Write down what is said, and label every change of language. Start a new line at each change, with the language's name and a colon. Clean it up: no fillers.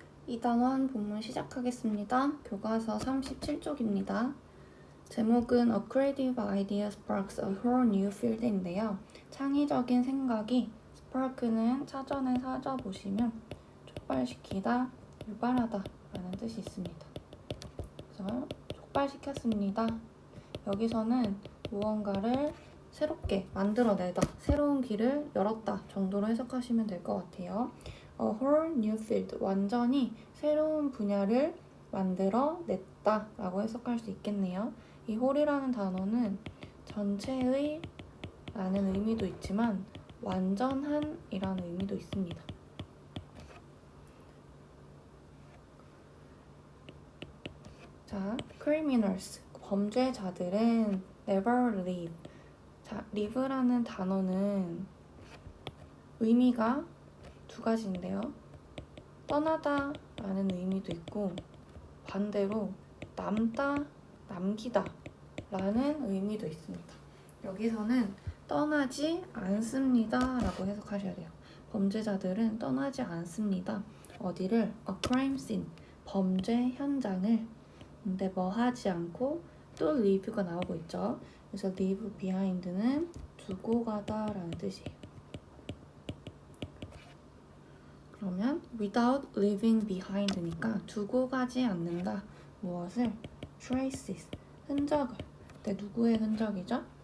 Korean: 2단원 본문 시작하겠습니다. 교과서 37쪽입니다. 제목은
English: A Creative Idea Sparks a Whole New Field
Korean: 인데요. 창의적인 생각이 스파크는 사전에 찾아보시면 촉발시키다, 유발하다 라는 뜻이 있습니다. 그래서 촉발시켰습니다. 여기서는 무언가를 새롭게 만들어내다, 새로운 길을 열었다 정도로 해석하시면 될 것 같아요.
English: A whole new field,
Korean: 완전히 새로운 분야를 만들어냈다 라고 해석할 수 있겠네요. 이 whole이라는 단어는 전체의 라는 의미도 있지만 완전한 이라는 의미도 있습니다. 자, criminals, 범죄자들은
English: never leave.
Korean: 자, leave라는 단어는 의미가 두 가지인데요. 떠나다 라는 의미도 있고 반대로 남다, 남기다 라는 의미도 있습니다. 여기서는 떠나지 않습니다 라고 해석하셔야 돼요. 범죄자들은 떠나지 않습니다. 어디를?
English: A crime scene,
Korean: 범죄 현장을. 근데 뭐 하지 않고 또 leave가 나오고 있죠. 그래서
English: leave behind
Korean: 는 두고 가다 라는 뜻이에요. 그러면
English: without leaving behind
Korean: 니까 두고 가지 않는다. 무엇을? traces, 흔적을. 근데 누구의 흔적이죠?